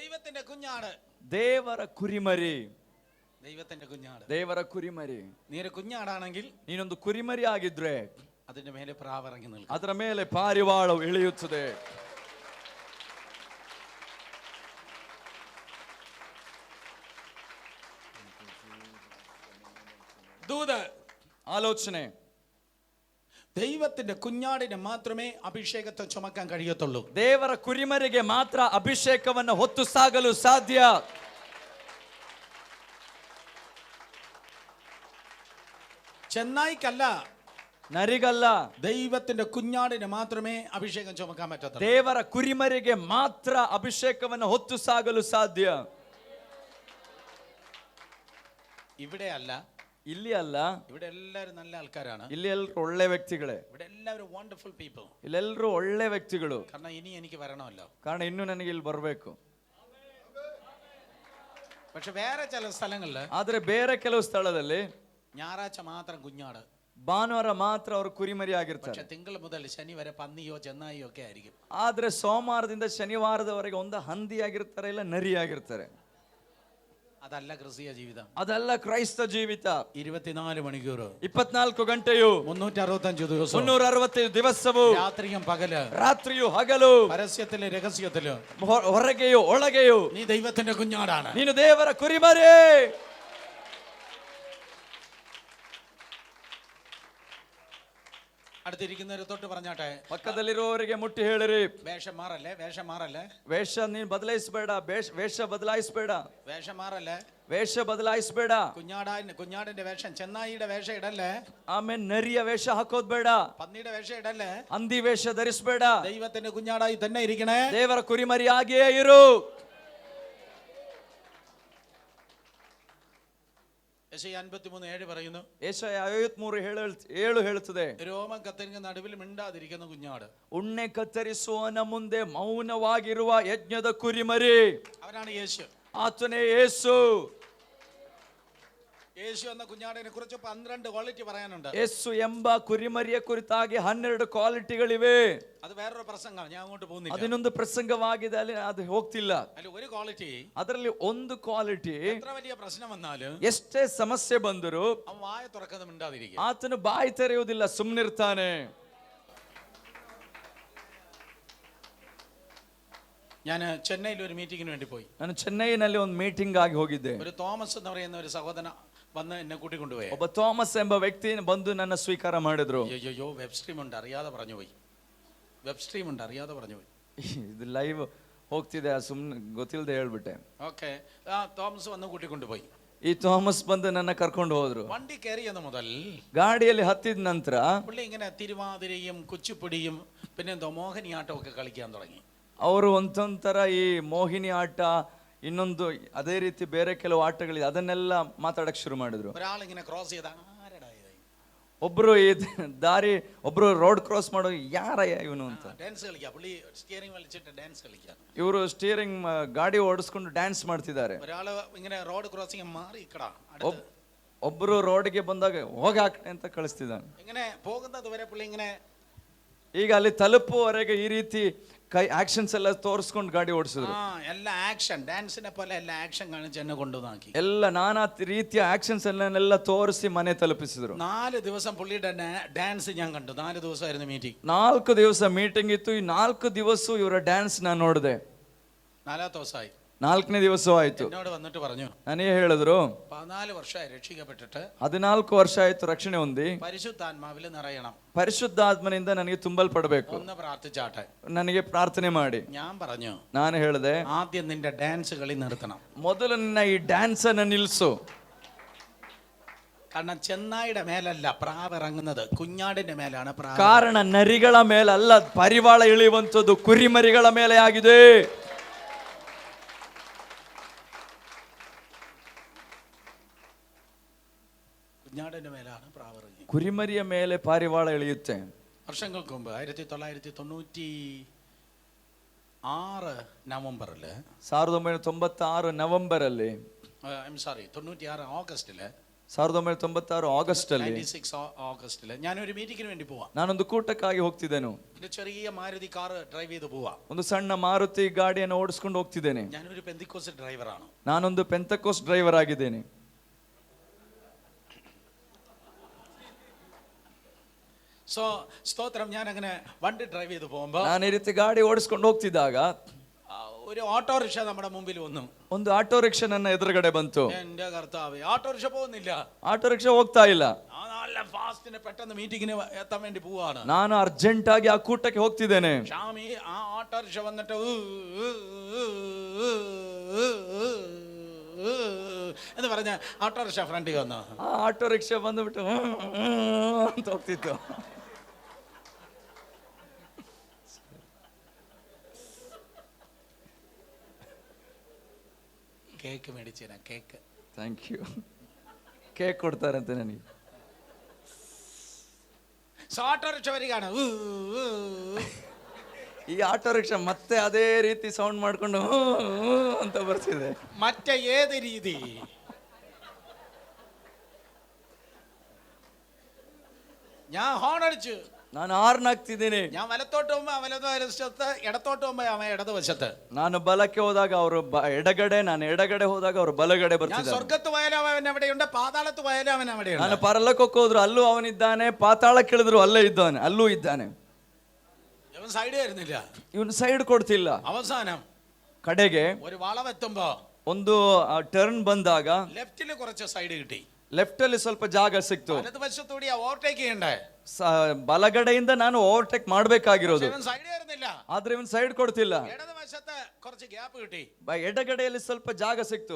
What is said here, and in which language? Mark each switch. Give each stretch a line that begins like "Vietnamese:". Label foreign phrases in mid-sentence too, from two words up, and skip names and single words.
Malayalam: ദൈവത്തിന്റെ കുഞ്ഞാട്,
Kannada: ದೇವರ ಕುರಿಮರಿ,
Malayalam: ദൈവത്തിന്റെ കുഞ്ഞാട്.
Kannada: ದೇವರ ಕುರಿಮರಿ.
Malayalam: നീ ഒരു കുഞ്ഞാടാണെങ്കിൽ
Kannada: ನೀನೊಂದು ಕುರಿಮರಿ ಆಗಿದ್ರೆ
Malayalam: അതിന്റെ മേലെ പ്രാവിറങ്ങി നിൽക്കും.
Kannada: ಅದರ ಮೇಲೆ ಪಾರಿವಾಳ ಇಳಿಯುತ್ತದೆ.
Malayalam: ദൂത്,
Kannada: ಆಲೋಚನೆ.
Malayalam: ദൈവത്തിന്റെ കുഞ്ഞാടിനെ മാത്രമേ അഭിഷേകത്തെ ചുമക്കാൻ കഴിയത്തുള്ളൂ.
Kannada: ದೇವರ ಕುರಿಮರಿಗೆ ಮಾತ್ರ ಅಭಿಷೇಕವನ್ನು ಹೊತ್ತು ಸಾಗಲು ಸಾಧ್ಯ.
Malayalam: ചെന്നായിക്കല്ല,
Kannada: ನರಿಗಲ್ಲ,
Malayalam: ദൈവത്തിന്റെ കുഞ്ഞാടിനെ മാത്രമേ അഭിഷേകം ചുമക്കാൻ പറ്റത്തുള്ളൂ.
Kannada: ದೇವರ ಕುರಿಮರಿಗೆ ಮಾತ್ರ ಅಭಿಷೇಕವನ್ನು ಹೊತ್ತು ಸಾಗಲು ಸಾಧ್ಯ.
Malayalam: ഇവിടെ അല്ല,
Kannada: ಇಲ್ಲಿ ಅಲ್ಲ,
Malayalam: ഇവിടെ എല്ലാവരും നല്ല ആൾക്കാരാണ്.
Kannada: ಇಲ್ಲಿ ಎಲ್ಲರೂ ಒಳ್ಳೆ ವ್ಯಕ್ತಿಗಳೇ,
Malayalam: ഇവിടെ എല്ലാവരും
English: wonderful people.
Kannada: ಇಲ್ಲೆಲ್ಲರೂ ಒಳ್ಳೆ ವ್ಯಕ್ತಿಗಳು.
Malayalam: കാരണം ഇനി എനിക്ക് വരണമല്ലോ.
Kannada: ಕಾರಣ ಇನ್ನು ನನಗೆ ಇಲ್ಲಿ ಬರಬೇಕು.
Malayalam: പക്ഷെ വേറെ ചില സ്ഥലങ്ങളില്,
Kannada: ಆದ್ರೆ ಬೇರೆ ಕೆಲವು ಸ್ಥಳದಲ್ಲಿ
Malayalam: ഞായറാഴ്ച മാത്രം കുഞ്ഞാട്,
Kannada: ಭಾನುವಾರ ಮಾತ್ರ ಅವರು ಕುರಿಮರಿ
Malayalam: പക്ഷെ
Kannada: ಆಗಿರ್ತಾರೆ.
Malayalam: തിങ്കൾ മുതൽ ശനി വരെ പന്നിയോ ചെന്നായിയോ ഒക്കെ ആയിരിക്കും.
Kannada: ಆದ್ರೆ ಸೋಮವಾರದಿಂದ ಶನಿವಾರದವರೆಗೆ ಒಂದು ಹಂದಿ ಆಗಿರ್ತಾರೆ, ಇಲ್ಲ ನರಿ ಆಗಿರ್ತಾರೆ.
Malayalam: അതല്ല ക്രിസ്തീയ ജീവിതം.
Kannada: ಅದಲ್ಲ ಕ್ರೈಸ್ತ ಜೀವಿತ.
Malayalam: 24 മണിക്കൂർ,
Kannada: 24 ಗಂಟೆಯು,
Malayalam: 365 ദിവസം,
Kannada: 365 ದಿವಸವು,
Malayalam: രാത്രിയും പകല്,
Kannada: ರಾತ್ರಿಯು ಹಗಲು,
Malayalam: പരസ്യത്തിലും രഹസ്യത്തിലും
Kannada: ಹೊರಗೆಯು ಒಳಗೆಯು
Malayalam: നീ ദൈവത്തിന്റെ കുഞ്ഞാടാണ്.
Kannada: ನೀನು ದೇವರ ಕುರಿಮರಿ.
Malayalam: അടുത്തിരിക്കുന്നവര് തൊട്ട് പറഞ്ഞാട്ടെ,
Kannada: ಪಕ್ಕದಲ್ಲಿರುವವರಿಗೆ ಮುಟ್ಟಿ ಹೇಳಿರಿ,
Malayalam: വേഷം മാറല്ലേ, വേഷം മാറല്ലേ,
Kannada: ವೇಷ ನೀನು ಬದಲಾಯಿಸಬೇಡ, ವೇಷ ಬದಲಾಯಿಸಬೇಡ,
Malayalam: വേഷം മാറല്ലേ,
Kannada: ವೇಷ ಬದಲಾಯಿಸಬೇಡ.
Malayalam: കുഞ്ഞാടിന്റെ വേഷം, ചെന്നായിയുടെ വേഷം ഇടല്ലേ,
Kannada: ಆಮೇಲೆ ನರಿಯ ವೇಷ ಹಾಕೋದ್ ಬೇಡ,
Malayalam: പന്നിയുടെ വേഷം ഇടല്ലേ,
Kannada: ಹಂದಿ ವೇಷ ಧರಿಸಬೇಡ.
Malayalam: ദൈവത്തിന്റെ കുഞ്ഞാടായി തന്നെ ഇരിക്കണേ.
Kannada: ದೇವರ ಕುರಿಮರಿ ಆಗಿಯೇ ಇರು.
Malayalam: യെശയ്യാ 53:7 പറയുന്നു,
Kannada: ಯೆಶಾಯ 53:7 ಹೇಳುತ್ತದೆ,
Malayalam: രോമം കത്തിരിക്കുന്ന നടുവിൽ മിണ്ടാതിരിക്കുന്ന കുഞ്ഞാട്,
Kannada: ಉಣ್ಣೆ ಕತ್ತರಿಸುವವನ ಮುಂದೆ ಮೌನವಾಗಿರುವ ಯಜ್ಞದ ಕುರಿಮರಿ.
Malayalam: അവനാണ് യേശു.
Kannada: ಆತನೇ ಯೇಸು.
Malayalam: യേശു എന്ന കുഞ്ഞാടിനെ കുറിച്ച് 12 ക്വാളിറ്റി പറയാനുണ്ട്.
Kannada: ಯೇಸು ಎಂಬ ಕುರಿಮರಿಯ ಕುರಿತಾಗಿ 12 ಕ್ವಾಲಿಟಿಗಳಿವೆ.
Malayalam: അത് വേറൊരു പ്രസംഗം, ഞാൻ അങ്ങോട്ട് പോകുന്നില്ല.
Kannada: അതിനൊಂದು ಪ್ರಸಂಗವಾಗಿದೆ, ಅಲ್ಲಿ ಅದು ಹೋಗ್ತಿಲ್ಲ.
Malayalam: അതിൽ ഒരു ക്വാളിറ്റി,
Kannada: ಅದರಲ್ಲಿ ಒಂದು ಕ್ವಾಲಿಟಿ,
Malayalam: എത്ര വലിയ പ്രശ്നം വന്നാലും
Kannada: ಎಷ್ಟೇ ಸಮಸ್ಯೆ ಬಂದರೂ
Malayalam: അവൻ വായ തുറക്കാതെ മിണ്ടാതിരിക്കും.
Kannada: ಆತನು ಬಾಯಿ ತೆರೆಯುವುದಿಲ್ಲ, ಸುಮ್ಮನಿರ್ತಾನೆ.
Malayalam: ഞാൻ ചെന്നൈയിൽ ഒരു മീറ്റിങ്ങിന് വേണ്ടി പോയി.
Kannada: ನಾನು ಚೆನ್ನೈನಲ್ಲಿ ಒಂದು ಮೀಟಿಂಗ್ ಆಗಿ ಹೋಗಿದ್ದೆ.
Malayalam: ഒരു തോമസ് എന്ന് പറയുന്ന ഒരു സഹോദരൻ വന്ന് എന്നെ കൂട്ടിക്കൊണ്ടുപോയി.
Kannada: ಒಬ್ಬ ಥಾಮಸ್ ಎಂಬ ವ್ಯಕ್ತಿ ಬಂದು ನನ್ನ ಸ್ವೀಕಾರ ಮಾಡಿದ್ರು.
Malayalam: അയ്യോ
English: web stream
Malayalam: ഉണ്ട് അറിയാതെ പറഞ്ഞു പോയി,
English: web stream
Malayalam: ഉണ്ട് അറിയാതെ പറഞ്ഞു പോയി.
Kannada: ಇದು ಲೈವ್ ಹೋಗ್ತಿದೆ, ಸುಮ್ಮನೆ ಗೊತ್ತಿಲ್ಲದೆ ಹೇಳ್ಬಿಟ್ಟೆ.
Malayalam: ഓക്കെ, തോമസ് വന്ന് കൂട്ടിക്കൊണ്ടുപോയി.
Kannada: ಈ ಥಾಮಸ್ ಬಂದು ನನ್ನ ಕರ್ಕೊಂಡು ಹೋದ್ರು.
Malayalam: വണ്ടി കയറിയെന്ന് മുതൽ,
Kannada: ಗಾಡಿಯಲ್ಲಿ ಹತ್ತಿದ ನಂತರ
Malayalam: പുള്ളി ഇങ്ങനെ തിരുവാതിരയും കുച്ചിപ്പുടിയും പിന്നെ എന്തോ മോഹിനിയാട്ടം ഒക്കെ കളിക്കാൻ തുടങ്ങി.
Kannada: ಅವರು ಒಂಥರ ಈ ಮೋಹಿನಿ ಆಟ, ಇನ್ನೊಂದು ಅದೇ ರೀತಿ ಬೇರೆ ಕೆಲವು ಆಟಗಳಿದೆ, ಅದನ್ನೆಲ್ಲ ಮಾತಾಡಕ್ ಶುರು ಮಾಡಿದ್ರು.
Malayalam: ഒരാളിങ്ങനെ ക്രോസ് ചെയ്ത, ആരടാ ഇത്?
Kannada: ಒಬ್ರು ಈ ದಾರಿ, ಒಬ್ರು
English: road cross
Kannada: ಮಾಡೋ, ಯಾರಯ್ಯ ಇವನು ಅಂತ.
Malayalam: ഡാൻസ് കളിക്കാം, പുള്ളി സ്റ്റിയറിംഗ് വലിച്ചിട്ട് ഡാൻസ് കളിക്കാം.
Kannada: ಇವರು ಸ್ಟೀರಿಂಗ್ ಗಾಡಿ ಓಡಿಸ್ಕೊಂಡು ಡ್ಯಾನ್ಸ್ ಮಾಡ್ತಿದ್ದಾರೆ.
Malayalam: ഒരാള് ഇങ്ങനെ
English: road crossing
Malayalam: മാറി ഇക്കടാ,
Kannada: ಒಬ್ರು ರೋಡ್ಗೆ ಬಂದಾಗ ಹೋಗಿ ಹಾಕಿ ಅಂತ ಕಳಿಸ್ತಿದ್ದಾನೆ.
Malayalam: ഇങ്ങനെ പോകുന്നത് വരെ പുള്ളി ഇങ്ങനെ,
Kannada: ಈಗ ಅಲ್ಲಿ ತಲುಪುವವರೆಗೆ ಈ ರೀತಿ ಕೈ ಆಕ್ಷನ್ಸ್ ಎಲ್ಲ ತೋರಿಸ್ಕೊಂಡು ಗಾಡಿ ಓಡಿಸಿದ್ರು.
Malayalam: എല്ലാ ആക്ഷൻ, ഡാൻസിനെ പോലെ എല്ലാ ആക്ഷൻ കാണിച്ച് എന്നെ കൊണ്ടുവന്നാക്കി.
Kannada: ಎಲ್ಲ ನಾನಾ ರೀತಿಯ ಆಕ್ಷನ್ಸ್ ಎಲ್ಲ ತೋರಿಸಿ ಮನೆ ತಲುಪಿಸಿದ್ರು.
Malayalam: 4 ദിവസം പുള്ളിയുടെ ഡാൻസ് ഞാൻ കണ്ടു. 4 ദിവസമായിരുന്നു മീറ്റിംഗ്.
Kannada: 4 ದಿವಸ ಮೀಟಿಂಗ್ ಇತ್ತು. ಈ 4 ದಿವಸ ಇವರ ಡ್ಯಾನ್ಸ್ ನಾನು ನೋಡಿದೆ.
Malayalam: 4ാമത്തെ ദിവസമായി,
Kannada: 4ನೇ ದಿವಸವಾಯ್ತು.
Malayalam: എന്നോട് വന്നിട്ട് പറഞ്ഞു,
Kannada: ನನಗೆ ಹೇಳಿದ್ರು,
Malayalam: 14 വർഷമായി രക്ഷിക്കപ്പെട്ടിട്ട്
Kannada: 14 ವರ್ಷ ಆಯ್ತು ರಕ್ಷಣೆ ಹೊಂದಿ,
Malayalam: പരിശുദ്ധാത്മാവിൽ നിറയണം,
Kannada: ಪರಿಶುದ್ಧಾತ್ಮನಿಂದ ನನಗೆ ತುಂಬಲ್ಪಡಬೇಕು,
Malayalam: ഒന്ന് പ്രാർത്ഥിച്ചാട്ടെ.
Kannada: ನನಗೆ ಪ್ರಾರ್ಥನೆ ಮಾಡಿ.
Malayalam: ഞാൻ പറഞ്ഞു,
Kannada: ನಾನು ಹೇಳಿದೆ,
Malayalam: ആദ്യം നിന്റെ ഡാൻസ് കളി നിർത്തണം.
Kannada: ಮೊದಲು ನಿನ್ನ ಈ ಡ್ಯಾನ್ಸ್ ಅನ್ನು ನಿಲ್ಲಿಸು.
Malayalam: കാരണം ചെന്നായിയുടെ മേലല്ല പ്രാവ് ഇറങ്ങുന്നത്, കുഞ്ഞാടിന്റെ മേലാണ് പ്രാവ്.
Kannada: ಕಾರಣ ನರಿಗಳ ಮೇಲಲ್ಲ ಪರಿವಾಳ ಇಳಿಯುವಂಥದ್ದು, ಕುರಿಮರಿಗಳ ಮೇಲೆ ಆಗಿದೆ.
Malayalam: കുഞ്ഞാടിന്റെ മേലാണ് പ്രാവ് ഇറങ്ങി.
Kannada: ಕುರಿಮರಿಯ ಮೇಲೆ ಪಾರಿವಾಳ ಇಳಿಯುತ್ತೆ.
Malayalam: വർഷങ്ങൾക്ക് മുമ്പ് 1996 ನವೆಂಬറില്,
Kannada: 1996 ನವೆಂಬರ್ ಅಲ್ಲಿ,
Malayalam: 96 ഓഗസ്റ്റില്,
Kannada: 1996 ಆಗಸ್ಟ್ ಅಲ್ಲಿ
Malayalam: 96 ഓഗസ്റ്റിൽ ഞാനൊരു മീറ്റിങ്ങിന് വേണ്ടി പോവാ.
Kannada: ನಾನೊಂದು ಕೂಟಕ್ಕಾಗಿ ಹೋಗ್ತಿದ್ದೇನೆ.
Malayalam: ഒരു ചെറിയ മാരുതി
English: car drive
Malayalam: ചെയ്ത് പോവാ.
Kannada: ಒಂದು ಸಣ್ಣ ಮಾರುತಿ ಗಾಡಿಯನ್ನು ಓಡಿಸ್ಕೊಂಡು ಹೋಗ್ತಿದ್ದೇನೆ.
Malayalam: ഞാനൊരു പെന്തിക്കോസ്റ്റ് ഡ്രൈവറാണ്.
Kannada: ನಾನೊಂದು
English: Pentecost driver
Kannada: ಆಗಿದ್ದೇನೆ.
Malayalam: സ്തോത്രം. ഞാൻ അങ്ങനെ വണ്ടി ഡ്രൈവ് ചെയ്ത് പോകുമ്പോ
Kannada: ನಾನು ಈ ರೀತಿ ಗಾಡಿ ಓಡಿಸ್ಕೊಂಡು ಹೋಗ್ತಿದ್ದಾಗ
Malayalam: ഒരു ഓട്ടോറിക്ഷ നമ്മുടെ മുമ്പിൽ വന്നു.
Kannada: ಒಂದು ಆಟೋ ರಿಕ್ಷಾ ನನ್ನ ಎದುರುಗಡೆ ಬಂತು.
Malayalam: എന്റെ കർത്താവേ, ഓട്ടോറിക്ഷ പോകുന്നില്ല.
Kannada: ಆಟೋ ರಿಕ್ಷಾ ಹೋಗ್ತಾ ಇಲ್ಲ.
Malayalam: നല്ല ഫാസ്റ്റിന് പെട്ടെന്ന് മീറ്റിങ്ങിന് എത്താൻ വേണ്ടി പോവാണ്.
Kannada: ನಾನು ಅರ್ಜೆಂಟ್ ಆಗಿ ಆ ಕೂಟಕ್ಕೆ ಹೋಗ್ತಿದ್ದೇನೆ.
Malayalam: ഷാമി ആ ഓട്ടോറിക്ഷ വന്നിട്ട് എന്ന് പറഞ്ഞ ഓട്ടോറിക്ഷ ഫ്രണ്ടിൽ വന്നു.
Kannada: ಆ ಆಟೋ ರಿಕ್ಷಾ ಬಂದ್ಬಿಟ್ಟು ಅಂತ ಹೋಗ್ತಿತ್ತು. ಕೇಕ್ ಮೇಡಿಸಿನ ಕೇಕ್.
English: thank you.
Kannada: ಕೇಕ್ ಕೊಡ್ತಾರಂತೆ ನನಗೆ.
Malayalam: ഓട്ടോറിക്ഷ വരികയാണ്.
Kannada: ಈ ಆಟೋ ರಿಕ್ಷಾ ಮತ್ತೆ ಅದೇ ರೀತಿ ಸೌಂಡ್ ಮಾಡ್ಕೊಂಡು ಅಂತ ಬರ್ತಿದೆ.
Malayalam: ಮತ್ತೆ ಏത് രീതി? ഞാൻ ഹോൺ അടിച്ചു.
Kannada: ನಾನು ಹಾರ್ನ್ ಹಾಕ್ತಿದ್ದೀನಿ.
Malayalam: ഞാൻ വലത്തോട്ട് പോകുമ്പോ വലതുവശത്ത്, ഇടത്തോട്ട് പോകുമ്പോ അവൻ ഇടതുവശത്ത്.
Kannada: ನಾನು ಬಲಕ್ಕೆ ಹೋದಾಗ ಅವರು ಎಡಗಡೆ, ನಾನು ಎಡಗಡೆ ಹೋದಾಗ ಅವರು ಬಲಗಡೆ
Malayalam: ഞാൻ
Kannada: ಬರ್ತಿದ್ದಾರೆ.
Malayalam: സ്വർഗത്ത് പോയാലും അവൻ അവിടെയുണ്ട്, പാതാളത്ത് പോയാലും അവൻ അവിടെയുണ്ട്.
Kannada: ನಾನು ಪರಲೋಕಕ್ಕೆ ಹೋದ್ರು ಅಲ್ಲೂ ಅವನಿದ್ದಾನೆ, ಪಾತಾಳಕ್ಕೆ ಇಳಿದ್ರು ಅಲ್ಲೇ ಇದ್ದಾನೆ, ಅಲ್ಲೂ ಇದ್ದಾನೆ.
Malayalam: അവൻ സൈഡ് തരുന്നില്ല.
Kannada: ಇವನು ಸೈಡ್ ಕೊಡ್ತಿಲ್ಲ.
Malayalam: അവസാനം
Kannada: ಕಡೆಗೆ
Malayalam: ഒരു വളവെത്തുമ്പോ
Kannada: ಒಂದು ಟರ್ನ್ ಬಂದಾಗ
Malayalam: ലെഫ്റ്റില് കുറച്ച് സൈഡ് കിട്ടി.
Kannada: ಲೆಫ್ಟ್ ಅಲ್ಲಿ ಸ್ವಲ್ಪ ಜಾಗ ಸಿಕ್ತು.
Malayalam: വലതുവശത്തൂടി ಓವರ್ಟೇಕ್ ചെയ്യണ്ടേ.
Kannada: ಬಲಗಡೆಯಿಂದ ನಾನು ಓವರ್ಟೇಕ್ ಮಾಡ್ಬೇಕಾಗಿರೋದು,
Malayalam: സൈഡ് തരുന്നില്ല.
Kannada: ಆದ್ರೆ ಇವನ್ ಸೈಡ್ ಕೊಡ್ತಿಲ್ಲ.
Malayalam: ഇടതുവശത്ത് കുറച്ച് ಗ್ಯಾಪ್ കിട്ടി.
Kannada: ಎಡಗಡೆಯಲ್ಲಿ ಸ್ವಲ್ಪ ಜಾಗ ಸಿಕ್ತು.